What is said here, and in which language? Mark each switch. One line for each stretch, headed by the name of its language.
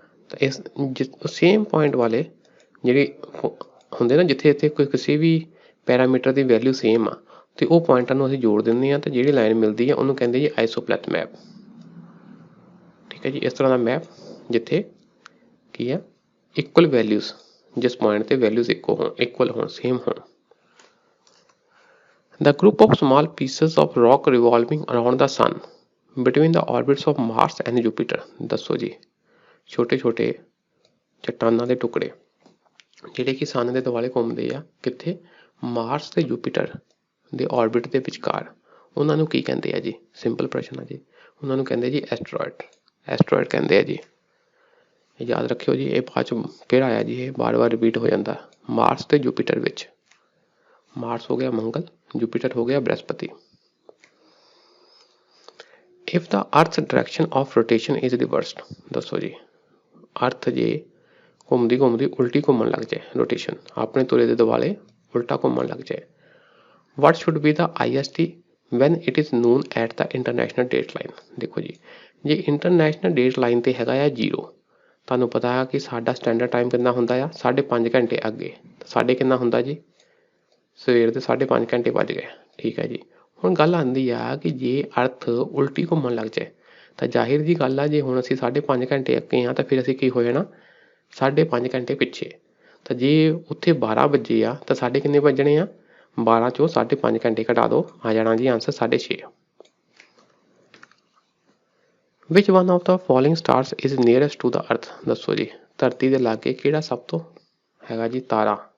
Punjabi: ਤਾਂ ਇਸ same point ਵਾਲੇ ਜਿਹੜੇ ਹੁੰਦੇ ਨਾ, ਜਿੱਥੇ ਇੱਥੇ ਕੋਈ ਕਿਸੇ ਵੀ ਪੈਰਾਮੀਟਰ ਦੀ ਵੈਲਿਊ ਸੇਮ ਆ, ਅਤੇ ਉਹ ਪੁਆਇੰਟਾਂ ਨੂੰ ਅਸੀਂ ਜੋੜ ਦਿੰਦੇ ਹਾਂ ਅਤੇ ਜਿਹੜੀ ਲਾਈਨ ਮਿਲਦੀ ਆ ਉਹਨੂੰ ਕਹਿੰਦੇ ਜੀ ਆਈਸੋਪਲੈਥ ਮੈਪ। ਠੀਕ ਹੈ ਜੀ। ਇਸ ਤਰ੍ਹਾਂ ਦਾ ਮੈਪ ਜਿੱਥੇ ਕੀ ਆ, ਇਕੁਅਲ ਵੈਲਿਊਜ਼, ਜਿਸ ਪੁਆਇੰਟ 'ਤੇ ਵੈਲਿਊਜ਼ ਇਕੁਅਲ ਹੋਣ, ਸੇਮ ਹੋਣ।
English: The group of small pieces of rock revolving around the sun between the orbits of Mars and Jupiter।
Punjabi: ਦੱਸੋ ਜੀ। ਛੋਟੇ ਛੋਟੇ ਚੱਟਾਨਾਂ ਦੇ ਟੁਕੜੇ ਜਿਹੜੇ ਕਿ ਸਨ ਦੇ ਦੁਆਲੇ ਘੁੰਮਦੇ ਆ, ਕਿੱਥੇ? ਮਾਰਸ ਤੇ ਜੂਪੀਟਰ ਦੇ ਔਰਬਿਟ ਦੇ ਵਿਚਕਾਰ। ਉਹਨਾਂ ਨੂੰ ਕੀ ਕਹਿੰਦੇ ਆ ਜੀ? ਸਿੰਪਲ ਪ੍ਰਸ਼ਨ ਆ ਜੀ। ਉਹਨਾਂ ਨੂੰ ਕਹਿੰਦੇ ਜੀ ਐਸਟਰੋਇਡ। ਐਸਟਰੋਇਡ ਕਹਿੰਦੇ ਆ ਜੀ। ਯਾਦ ਰੱਖਿਓ ਜੀ, ਇਹ ਬਾਅਦ 'ਚ ਫਿਰ ਆਇਆ ਜੀ, ਇਹ ਵਾਰ ਵਾਰ ਰਿਪੀਟ ਹੋ ਜਾਂਦਾ। ਮਾਰਸ ਤੇ ਜੂਪੀਟਰ ਵਿੱਚ, ਮਾਰਸ ਹੋ ਗਿਆ ਮੰਗਲ, ਜੂਪੀਟਰ ਹੋ ਗਿਆ ਬ੍ਰਹਿਸਪਤੀ।
English: If the earth direction of rotation is reversed.
Punjabi: ਦੱਸੋ ਜੀ। ਅਰਥ ਜੇ ਘੁੰਮਦੀ ਘੁੰਮਦੀ ਉਲਟੀ ਘੁੰਮਣ ਲੱਗ ਜਾਏ, ਰੋਟੇਸ਼ਨ ਆਪਣੇ ਤੁਰੇ ਦੇ ਦੁਆਲੇ ਉਲਟਾ ਘੁੰਮਣ ਲੱਗ ਜਾਏ।
English: What should be the IST when it is noon at the international date line?
Punjabi: ਦੇਖੋ ਜੀ, ਜੇ ਇੰਟਰਨੈਸ਼ਨਲ ਡੇਟ ਲਾਈਨ ਤੇ ਹੈਗਾ ਆ 0, ਤੁਹਾਨੂੰ ਪਤਾ ਹੈ ਕਿ ਸਾਡਾ ਸਟੈਂਡਰਡ ਟਾਈਮ ਕਿੰਨਾ ਹੁੰਦਾ ਆ 5.5 ਘੰਟੇ ਅੱਗੇ, ਸਾਡੇ ਕਿੰਨਾ ਹੁੰਦਾ ਜੀ ਸਵੇਰ ਦੇ 5.5 ਘੰਟੇ ਵੱਜ ਗਏ। ਠੀਕ ਹੈ ਜੀ। ਹੁਣ ਗੱਲ ਆਉਂਦੀ ਆ ਕਿ ਜੇ ਅਰਥ ਉਲਟੀ ਘੁੰਮਣ ਲੱਗ ਜਾਏ ਤਾਂ ਜ਼ਾਹਿਰ ਜੀ ਗੱਲ ਆ, ਜੇ ਹੁਣ ਅਸੀਂ 5.5 ਘੰਟੇ ਅੱਗੇ ਹਾਂ ਤਾਂ ਫਿਰ ਅਸੀਂ ਕੀ ਹੋ ਜਾਣਾ 5.5 ਘੰਟੇ ਪਿੱਛੇ। ਤਾਂ ਜੇ ਉੱਥੇ 12 ਵਜੇ ਆ ਤਾਂ ਸਾਡੇ ਕਿੰਨੇ ਵੱਜਣੇ ਆ 12 ਚੋਂ 5.5 ਘੰਟੇ ਘਟਾ ਦਿਓ, ਆ ਜਾਣਾ ਜੀ answer 6.5।
English: Which one of the following stars is nearest to the earth?
Punjabi: ਦੱਸੋ ਜੀ, ਧਰਤੀ ਦੇ ਲਾਗੇ ਕਿਹੜਾ ਸਭ ਤੋਂ ਹੈਗਾ ਜੀ ਤਾਰਾ?